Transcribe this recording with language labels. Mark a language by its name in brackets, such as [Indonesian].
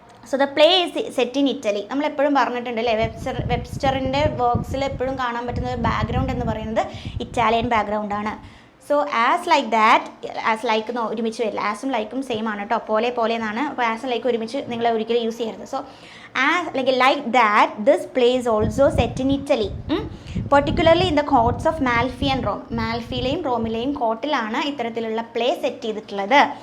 [English] So the play is set in Italy. [Malayalam] നമ്മളെപ്പോഴും പറഞ്ഞിട്ടുണ്ട് അല്ലേ, വെബ്സ്റ്ററിൻ്റെ വർക്ക്സിൽ എപ്പോഴും കാണാൻ പറ്റുന്ന ഒരു ബാക്ക്ഗ്രൗണ്ട് എന്ന് പറയുന്നത് ഇറ്റാലിയൻ ബാക്ക്ഗ്രൗണ്ടാണ്. സോ ആസ് ലൈക്ക് എന്ന് ഒരുമിച്ച് വരില്ല, ആസും ലൈക്കും സെയിം ആണ് കേട്ടോ, പോലെ എന്നാണ്. അപ്പോൾ ആസും ലൈക്കും ഒരുമിച്ച് നിങ്ങൾ ഒരിക്കലും യൂസ് ചെയ്യരുത്. [English] So like that, this play is also set in Italy, particularly in the courts of Malfi and Rome. [Malayalam] മാൽഫിയിലെയും റോമിലെയും കോർട്ടിലാണ് ഇത്തരത്തിലുള്ള പ്ലേ സെറ്റ് ചെയ്തിട്ടുള്ളത്.